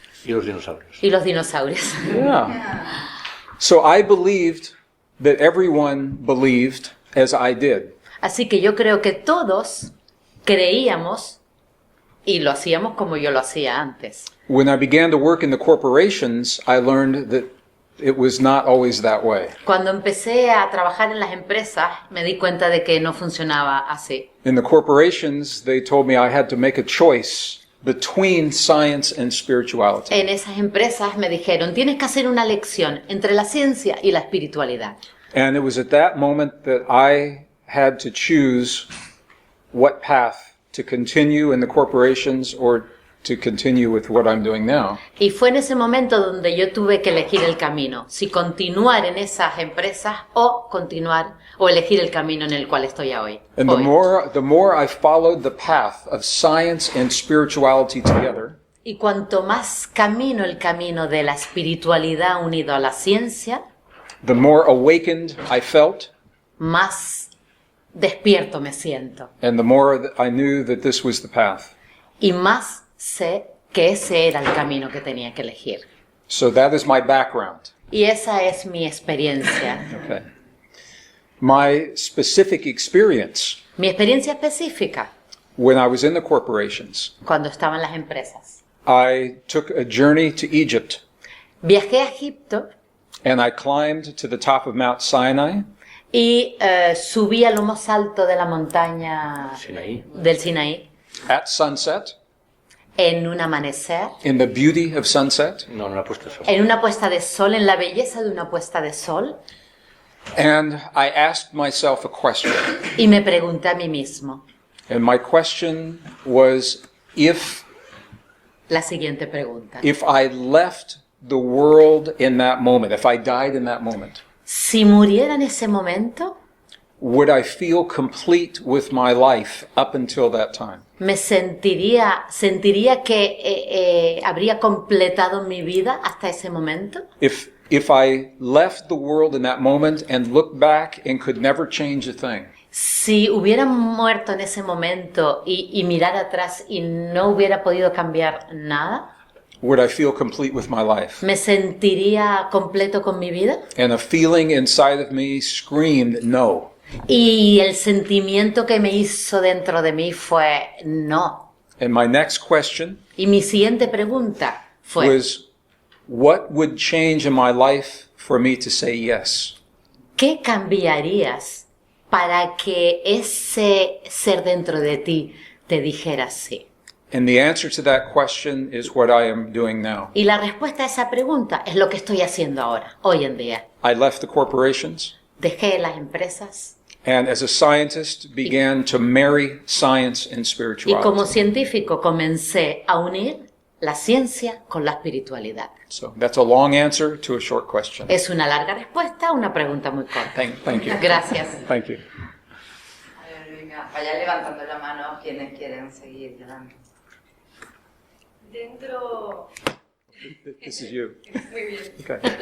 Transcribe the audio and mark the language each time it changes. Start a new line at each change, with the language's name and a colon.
Spanish: Y los dinosaurios. y los dinosaurios. Yeah.
English: So I believed that everyone believed as I did.
Spanish: Así que yo creo que todos creíamos y lo hacíamos como yo lo hacía antes.
English: When I began to work in the corporations, I learned that it was not always that way.
Spanish: Cuando empecé a trabajar en las empresas me di cuenta de que no funcionaba así.
English: In the corporations, they told me I had to make a choice between science and spirituality.
Spanish: En esas empresas me dijeron, tienes que hacer una elección entre la ciencia y la espiritualidad.
English: And it was at that moment that I had to choose what path to continue in the corporations or to continue with what I'm doing now.
Spanish: Y fue en ese momento donde yo tuve que elegir el camino, si continuar en esas empresas o elegir el camino en el cual estoy hoy.
English: And the more I followed the path of science and spirituality together,
Spanish: Y cuanto más camino el camino de la espiritualidad unido a la ciencia,
English: the more awakened I felt,
Spanish: más despierto me siento.
English: and the more that I knew that this was the path.
Spanish: Y más sé que ese era el camino que tenía que elegir.
English: So that is my background.
Spanish: Y esa es mi experiencia. Okay.
English: My specific experience
Spanish: Mi experiencia específica,
English: when I was in the corporations,
Spanish: cuando estaba en las empresas.
English: I took a journey to Egypt
Spanish: Viajé a Egipto
English: and I climbed to the top of Mount Sinai.
Spanish: y subí a lo más alto de la montaña
English: Sinaí.
Spanish: del Sinaí
English: At sunset,
Spanish: en un amanecer,
English: in the beauty of sunset,
Spanish: No, no la ha puesto eso. en una puesta de sol, en la belleza de una puesta de sol,
English: and I asked myself a question.
Spanish: y me pregunté a mí mismo
English: And my question was, if
Spanish: la siguiente pregunta.
English: I left the world in that moment, if I died in that moment,
Spanish: Si muriera en ese momento,
English: would I feel complete with my life up until that time?
Spanish: me sentiría que habría completado mi vida hasta ese momento.
English: If I left the world in that moment and looked back and could never change a thing,
Spanish: Si hubiera muerto en ese momento y mirar atrás y no hubiera podido cambiar nada,
English: would I feel complete with my life?
Spanish: ¿me sentiría completo con mi vida?
English: And a feeling inside of me screamed no.
Spanish: Y el sentimiento que me hizo dentro de mí fue no.
English: And my next question
Spanish: Y mi siguiente pregunta fue,
English: was, what would change in my life for me to say yes?
Spanish: ¿qué cambiarías para que ese ser dentro de ti te dijera sí?
English: And the answer to that question is what I am doing now.
Spanish: Y la respuesta a esa pregunta es lo que estoy haciendo ahora, hoy en día.
English: I left the corporations
Spanish: Dejé las empresas
English: and as a scientist began to marry science and
Spanish: y como
English: spirituality.
Spanish: científico comencé a unir la ciencia con la espiritualidad.
English: So that's a long answer to a short question.
Spanish: Es una larga respuesta a una pregunta muy corta.
English: Thank you.
Spanish: Gracias.
English: Thank you.
Spanish: A ver, venga, vaya levantando la mano quienes quieren seguir llevando. Dentro,
English: This is you.
Spanish: muy bien. Okay.